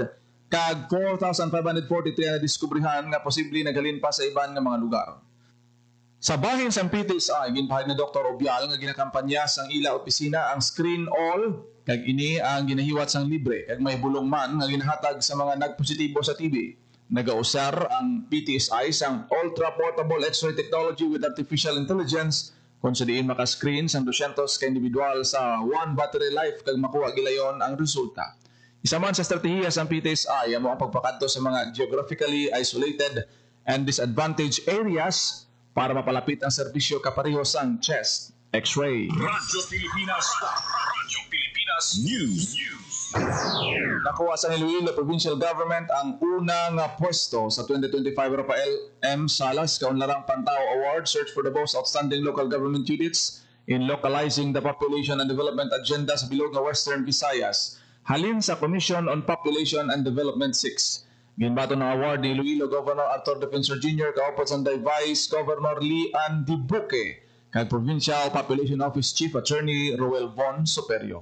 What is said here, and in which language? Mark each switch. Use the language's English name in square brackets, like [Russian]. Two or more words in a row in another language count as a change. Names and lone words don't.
[Hiligaynon] Kag 4,543 ang nadiskubrihan nga posible nagalin pa sa iban nga mga lugar. Sa bahin sa PTSI, ginpahayag ni Dr. Obial nga ginakampanya sang ila opisina ang Screen All kag ini ang ginahiwat sang libre kag may bulong man nga ginahatag sa mga nagpositibo sa TB. Nagausar ang PTSI sang [English] ultra portable X-ray technology with artificial intelligence [Hiligaynon] kung sa diin makascreen sang 200 ka individual sa 1 [English] battery life [Hiligaynon] kag makuha gilayon ang resulta. Isa man sa estratehiya sang PTSI ang mga pagpakadto sa mga [English] geographically isolated and disadvantaged areas [Hiligaynon] para mapalapit ang serbisyo kapareho sang [English] chest X-ray. [Hiligaynon] Radyo Pilipinas. Radyo Pilipinas News. Nakuha sa Iloilo Provincial Government ang unang pwesto sa 2025 Rafael M. Salas Kaunlarang Pantao Award Search for the Most Outstanding Local Government Units in Localizing the Population and Development Agenda sa bilog nga Western Visayas halin sa Commission on Population and Development 6. Ginbato ng award ni Iloilo Governor Arthur Defensor Jr. kaupod sa Vice Governor Lian Dibuque kag Provincial Population Office Chief Attorney Roel Von Superio.